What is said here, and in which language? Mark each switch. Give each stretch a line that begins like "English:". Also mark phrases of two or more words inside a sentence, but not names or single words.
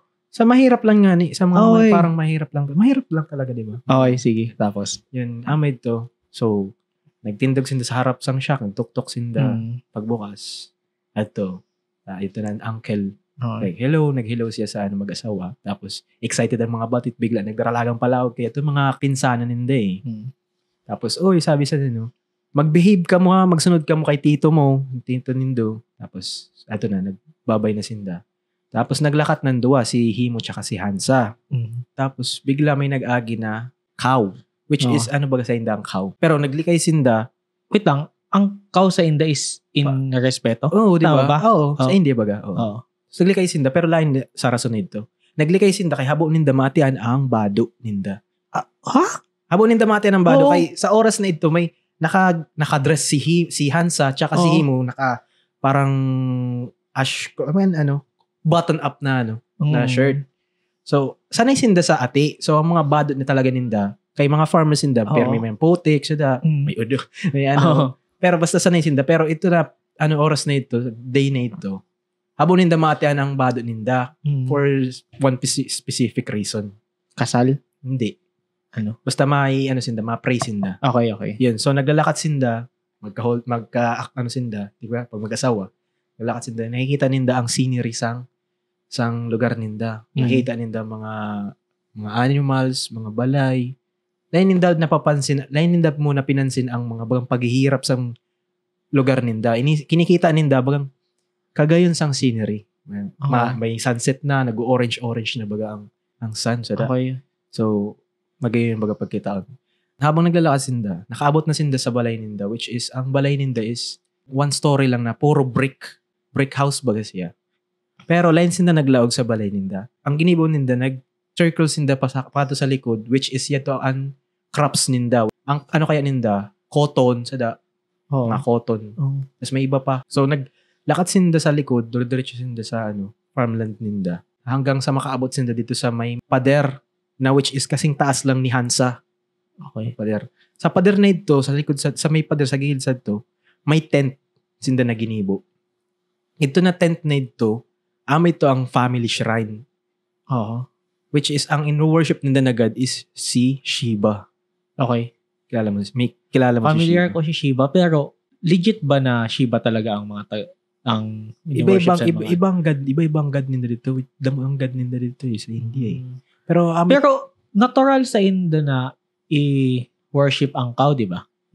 Filipino: Sa mahirap lang nga sa mga parang mahirap lang. Mahirap lang talaga, di ba? Okay, sige. Tapos?
Bikol: Yun, amay to. So, nagtindog sinda sa harap sang shack. Nagtuktok sinda. Pagbukas. Ito na ang uncle. Okay. Nag-hello siya sa mag-asawa. Tapos, excited ang mga batit. Bigla, nagdaralagang palawag. Kaya ito mga pinsanan ninda Tapos, sabi sa mag-behave ka mo magsunod ka mo kay tito mo. Tito nindo. Tapos, nagbabay na sinda. Tapos naglakat ng duwa si Himo tsaka si Hansa. Tapos bigla may nag-agi na cow.
English: Which is
Bikol: ba sa inda ang cow? Pero naglikay sinda. Wait lang, ang cow sa inda
English: is in
Bikol: respeto?
Filipino: Oo, di ba? Oo.
Bikol: Sa India baga. Oo. So naglikay sinda pero lain sa rason nito. Naglikay sinda kay habo ninda matian ang bado ninda. Habo ninda matian ang bado kay sa oras na ito may naka-dress si Hansa tsaka si Himo parang
English: button up
Bikol: na na shirt. So, sanay sinda sa ati. So, ang mga badot na talaga ninda, kay mga farmers sinda, pero may putik, may udo, may Pero basta sanay sinda. Pero ito na, oras na ito, day na ito, habo ninda matian ang badot ninda
English: for one specific reason.
Bikol: Kasal? Hindi. Basta sinda, ma-pray sinda. Okay. Yun. So, naglalakad sinda, sinda, di ba? Pag mag-asawa, naglalakad sinda, nakikita ninda ang scenery sang lugar ninda. Nakita ninda mga animals, mga balay. Lain ninda muna pinansin ang mga bagang paghihirap sa lugar ninda. Kinikita ninda bagang kagayon sang scenery. May sunset na, nag-orange na baga ang sun. Okay. So, magayon baga pagkitaon. Habang naglalakad sinda, nakaabot na sinda sa balay ninda,
English: which is,
Bikol: ang balay ninda is
English: one story
Bikol: lang na puro
English: brick house
Bikol: baga siya. Pero line sinda naglaog sa balay ninda. Ang ginibo ninda, nag-circle sinda pato sa likod,
English: which is
Bikol: yato ang crops ninda. Ang ano kaya ninda? Cotton, mga cotton.
Filipino: Tapos may iba pa.
Bikol: So, naglakad sinda sa likod, diretso sinda sa farmland ninda. Hanggang sa makaabot sinda dito sa may pader, na
English: which is
Bikol: kasing taas lang ni Hansa. Okay. Pader. Sa pader na ito, sa likod, sa may pader, sa gilid sa ito, may tent sinda na ginibo. Ito na tent na ito, ito ang family shrine.
English: Which is,
Bikol: ang in-worship ninda na
English: God is
Bikol: si Shiva. Okay.
Filipino: Kilala mo
Bikol: Familiar si Shiva. ko si Shiva, pero legit ba na Shiva talaga ang mga ang ibang God ninda dito. Ang God ninda dito sa India Pero
Filipino: natural sa India na i-worship ang cow, di ba?